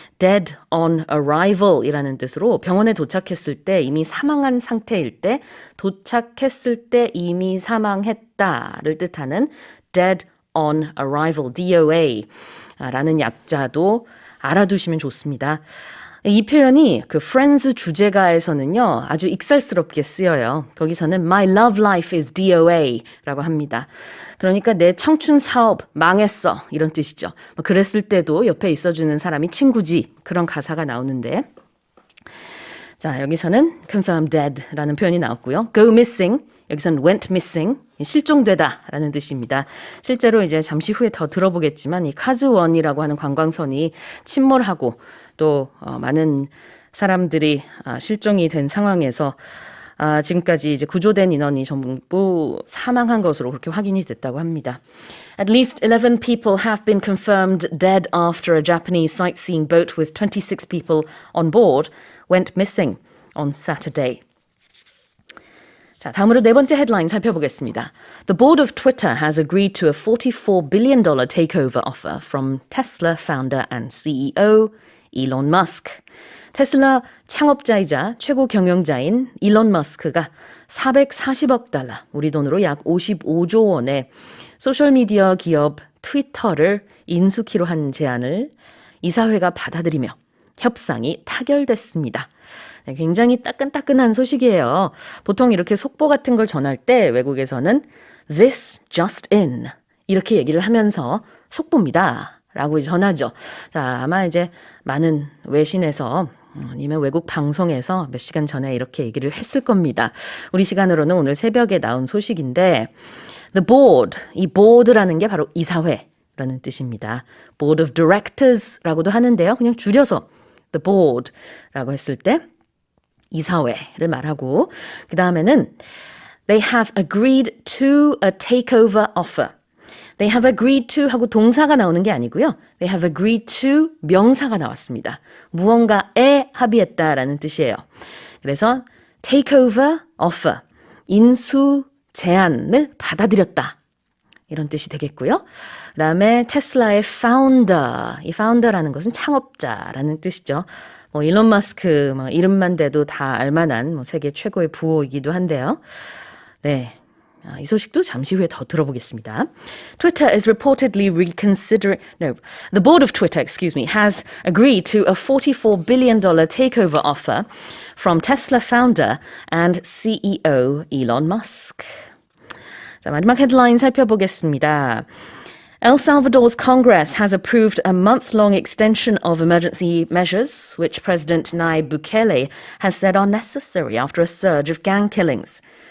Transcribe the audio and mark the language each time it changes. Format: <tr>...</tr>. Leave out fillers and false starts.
<ko>Dead on arrival 이라는 뜻으로 병원에 도착했을 때 이미 사망한 상태일 때 도착했을 때 이미 사망했다를 뜻하는 Dead on arrival, DOA 라는 약자도 알아두시면 좋습니다. 이 표현이 그 Friends 주제가에서는요, 아주 익살스럽게 쓰여요. 거기서는</ko> <en>My love life is DOA</en> <ko>라고 합니다. 그러니까 내 청춘 사업 망했어 이런 뜻이죠. 그랬을 때도 옆에 있어주는 사람이 친구지 그런 가사가 나오는데 자 여기서는 confirm dead 라는 표현이 나왔고요. go missing 여기서는 went missing 실종되다 라는 뜻입니다. 실제로 이제 잠시 후에 더 들어보겠지만 이 카즈원이라고 하는 관광선이 침몰하고 또 많은 사람들이 실종이 된 상황에서 지금까지 이제 구조된 인원이 전부 사망한 것으로 그렇게 확인이 됐다고 합니다.</ko> <en>At least 11 people have been confirmed dead after a Japanese sightseeing boat with 26 people on board went missing on Saturday.</en> <ko>자, 다음으로 네 번째 헤드라인 살펴보겠습니다.</ko> <en>The board of Twitter has agreed to a $44 billion takeover offer from Tesla founder and CEO Elon Musk.</en> <ko>테슬라 창업자이자 최고 경영자인 일론 머스크가 440억 달러, 우리 돈으로 약 55조 원의 소셜미디어 기업 트위터를 인수키로 한 제안을 이사회가 받아들이며 협상이 타결됐습니다. 네, 굉장히 따끈따끈한 소식이에요. 보통 이렇게 속보 같은 걸 전할 때 외국에서는</ko> <en>This just in</en> <ko>이렇게 얘기를 하면서 속보입니다. 라고 전하죠. 자, 아마 이제 많은 외신에서 아니면 외국 방송에서 몇 시간 전에 이렇게 얘기를 했을 겁니다. 우리 시간으로는 오늘 새벽에 나온 소식인데 The board, 이 board라는 게 바로 이사회라는 뜻입니다. Board of Directors라고도 하는데요. 그냥 줄여서 The board라고 했을 때 이사회를 말하고 그 다음에는</ko> <en>They have agreed to a takeover offer. They have agreed to</en> <ko>하고 동사가 나오는 게 아니고요.</ko> <en>They have agreed to</en> <ko>명사가 나왔습니다. 무언가에 합의했다라는 뜻이에요. 그래서 takeover offer, 인수 제안을 받아들였다. 이런 뜻이 되겠고요. 그 다음에 테슬라의 founder, 이 founder라는 것은 창업자라는 뜻이죠. 뭐 일론 머스크 이름만 대도 다 알만한 세계 최고의 부호이기도 한데요. 네. 이 소식도 잠시 후에 더 들어보겠습니다.</ko> <en>Twitter is reportedly the board of Twitter, has agreed to a $44 billion takeover offer from Tesla founder and CEO Elon Musk.</en> <ko>자, 마지막 헤드라인 살펴보겠습니다.</ko> <en>El Salvador's Congress has approved a month-long extension of emergency measures, which President Nayib Bukele has said are necessary after a surge of gang killings.</en>